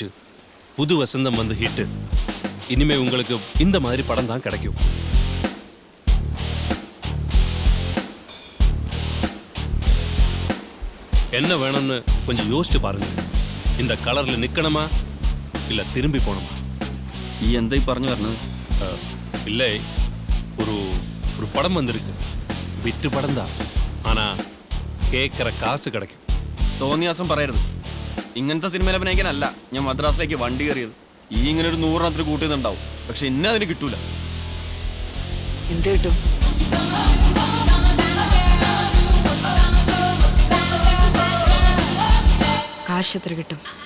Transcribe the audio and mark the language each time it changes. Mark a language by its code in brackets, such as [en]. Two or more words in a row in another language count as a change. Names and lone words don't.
[ta] புது வசந்தம் வந்து ஹிட்டு. இனிமே உங்களுக்கு இந்த மாதிரி படம் தான் கிடைக்கும். என்ன வேணும்னு கொஞ்சம் யோசிச்சு பாருங்க. இந்த கலர்ல நிக்கணுமா இல்ல திரும்பி போகணுமா? [ml] എന്തായി പറഞ്ഞു പറഞ്ഞത്? [ta] இல்லை, ஒரு ஒரு படம் வந்திருக்கு. விட்டு படம் தான், ஆனா கேட்குற காசு கிடைக்கும். [ml] തോന്നിയാസം പറയരുത്. ഇങ്ങനത്തെ സിനിമയിൽ അഭിനയിക്കാനല്ല ഞാൻ മദ്രാസിലേക്ക് വണ്ടി കയറിയത്. ഈ ഇങ്ങനെ ഒരു 100 കൂട്ടുന്നുണ്ടാവും, പക്ഷെ എന്നെ അതിന് കിട്ടൂല. എന്ത് കിട്ടും? കാശ് എത്ര കിട്ടും?